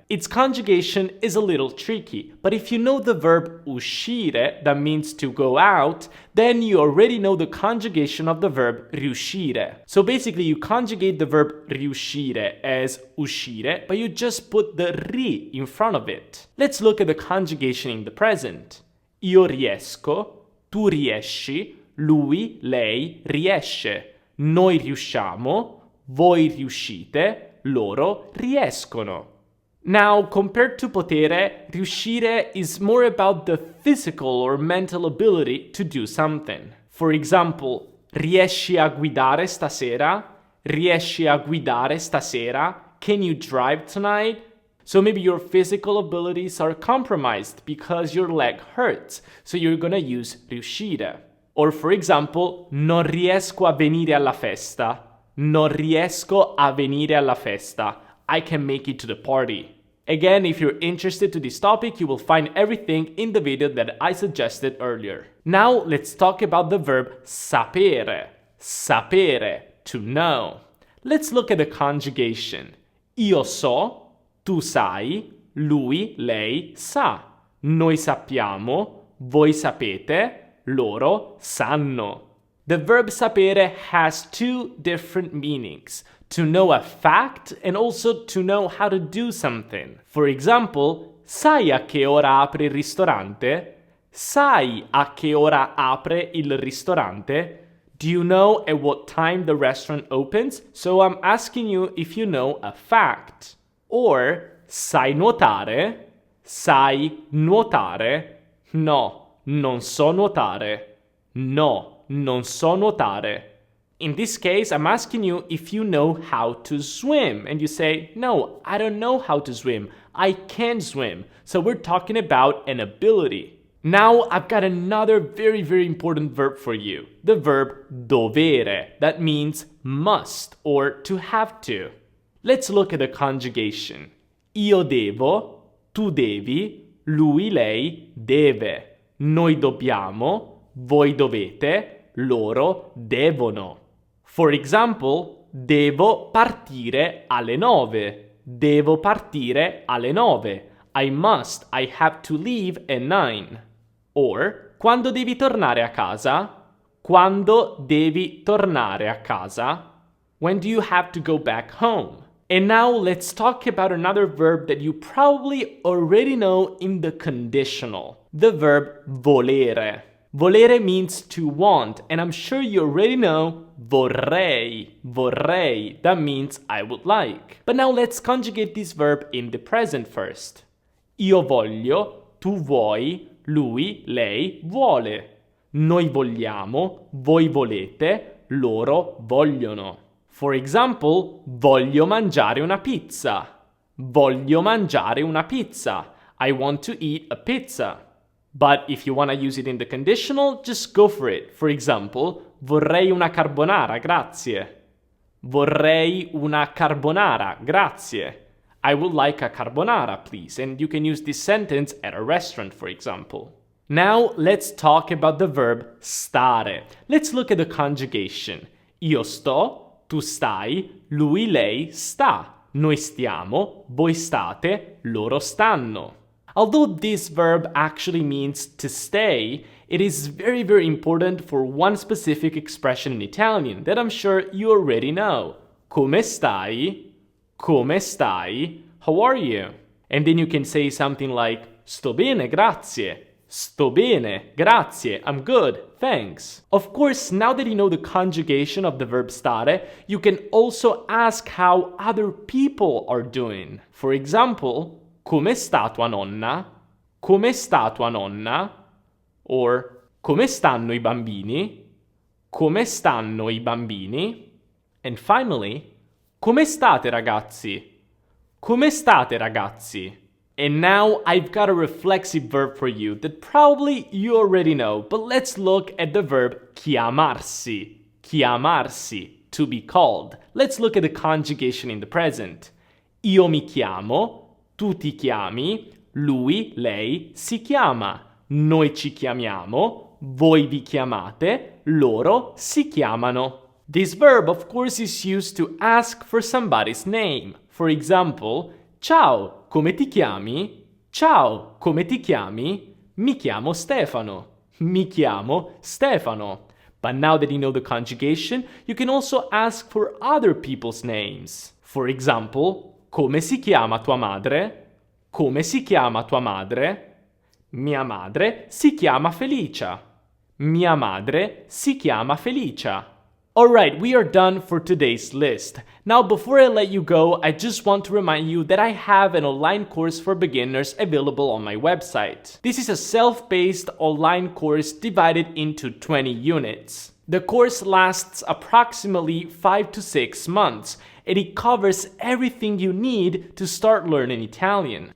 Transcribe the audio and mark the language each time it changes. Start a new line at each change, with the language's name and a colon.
English: Its conjugation is a little tricky, but if you know the verb uscire, that means to go out, then you already know the conjugation of the verb riuscire. So basically, you conjugate the verb riuscire as uscire, but you just put the ri in front of it. Let's look at the conjugation in the present.
Italian: Io riesco, tu riesci, lui, lei riesce, noi riusciamo, voi riuscite, loro riescono.
English: Now, compared to potere, riuscire is more about the physical or mental ability to do something. For example,
Italian: riesci a guidare stasera? Riesci a guidare stasera?
English: Can you drive tonight? So maybe your physical abilities are compromised because your leg hurts, so you're gonna use riuscire. Or for example,
Italian: non riesco a venire alla festa. Non riesco a venire alla festa.
English: I can make it to the party. Again, if you're interested to this topic, you will find everything in the video that I suggested earlier. Now, let's talk about the verb sapere. Sapere, to know. Let's look at the conjugation.
Italian: Io so, tu sai, lui, lei sa. Noi sappiamo, voi sapete, loro sanno.
English: The verb sapere has two different meanings. To know a fact and also to know how to do something. For example,
Italian: sai a che ora apre il ristorante? Sai a che ora apre il ristorante?
English: Do you know at what time the restaurant opens? So I'm asking you if you know a fact.
Italian: Or, sai nuotare? Sai nuotare? No, non so nuotare. No. Non so nuotare.
English: In this case, I'm asking you if you know how to swim. And you say, no, I don't know how to swim. I can't swim. So we're talking about an ability. Now, I've got another very, very important verb for you. The verb dovere. That means must or to have to. Let's look at the conjugation.
Italian: Io devo, tu devi, lui, lei deve. Noi dobbiamo, voi dovete, loro devono.
English: For example,
Italian: devo partire alle 9. Devo partire alle 9.
English: I must, I have to leave at 9.
Italian: Or, quando devi tornare a casa? Quando devi tornare a casa?
English: When do you have to go back home? And now let's talk about another verb that you probably already know in the conditional. The verb volere. Volere means to want, and I'm sure you already know vorrei. Vorrei, that means I would like. But now let's conjugate this verb in the present first.
Italian: Io voglio, tu vuoi, lui, lei vuole. Noi vogliamo, voi volete, loro vogliono.
English: For example,
Italian: voglio mangiare una pizza. Voglio mangiare una pizza.
English: I want to eat a pizza. But if you want to use it in the conditional, just go for it. For example,
Italian: vorrei una carbonara, grazie. Vorrei una carbonara, grazie.
English: I would like a carbonara, please. And you can use this sentence at a restaurant, for example. Now, let's talk about the verb stare. Let's look at the conjugation.
Italian: Io sto, tu stai, lui, lei sta. Noi stiamo, voi state, loro stanno.
English: Although this verb actually means to stay, it is very, very important for one specific expression in Italian that I'm sure you already know.
Italian: Come stai? Come stai?
English: How are you? And then you can say something like,
Italian: sto bene, grazie. Sto bene, grazie.
English: I'm good, thanks. Of course, now that you know the conjugation of the verb stare, you can also ask how other people are doing. For example,
Italian: come sta tua nonna? Come sta tua nonna? Or come stanno I bambini? Come stanno I bambini?
English: And finally,
Italian: come state ragazzi? Come state ragazzi?
English: And now I've got a reflexive verb for you that probably you already know, but let's look at the verb chiamarsi. Chiamarsi, to be called. Let's look at the conjugation in the present.
Italian: Io mi chiamo, tu ti chiami, lui, lei si chiama. Noi ci chiamiamo, voi vi chiamate, loro si chiamano.
English: This verb, of course, is used to ask for somebody's name. For example,
Italian: ciao, come ti chiami? Ciao, come ti chiami? Mi chiamo Stefano. Mi chiamo Stefano.
English: But now that you know the conjugation, you can also ask for other people's names. For example,
Italian: come si chiama tua madre? Come si chiama tua madre? Mia madre si chiama Felicia. Mia madre si chiama Felicia.
English: Alright, we are done for today's list. Now, before I let you go, I just want to remind you that I have an online course for beginners available on my website. This is a self-paced online course divided into 20 units. The course lasts approximately 5 to 6 months, and it covers everything you need to start learning Italian.